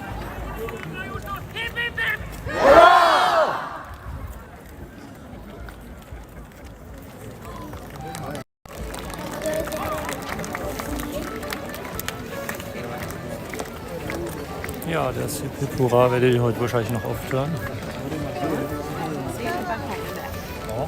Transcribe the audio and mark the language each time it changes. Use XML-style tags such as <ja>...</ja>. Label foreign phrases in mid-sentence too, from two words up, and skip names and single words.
<de>Ja, das Hippura werde ich heute wahrscheinlich noch oft hören.</de> <sv>Ser du balkongen där? Ja.</sv>